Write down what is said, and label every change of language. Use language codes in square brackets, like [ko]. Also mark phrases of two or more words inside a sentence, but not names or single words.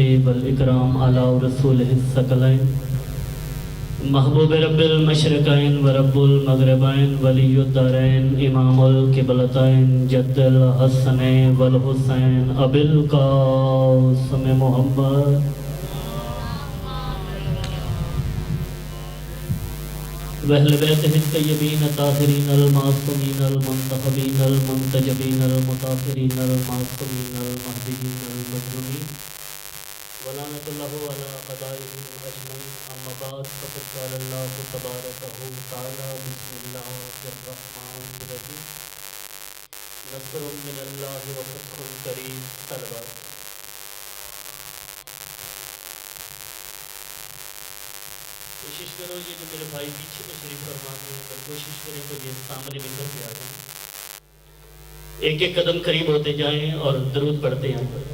[ar] والإكرام على رسوله الثقلين محبوب رب المشرقين ورب المغربين ولي الدارين إمام القبلتين جد الحسنين والحسين أبي القاسم محمد وأهل بيته الطيبين الطاهرين المعصومين المنتخبين المنتجبين المطهرين المعصومين المهديين المظلومين ولعنة الله على أعدائهم أجمعين أما بعد فقد قال الله تبارك وتعالى بسم الله الرحمن الرحيم نصر من الله وفتح قريب صلوات. [ur] کوشش کرو یہ جو میرے بھائی پیچھے تشریف فرماتے ہیں اگر کوشش کریں تو یہ سامنے منبر پہ آ جائیں، ایک ایک قدم قریب ہوتے جائیں اور درود پڑھتے ہیں.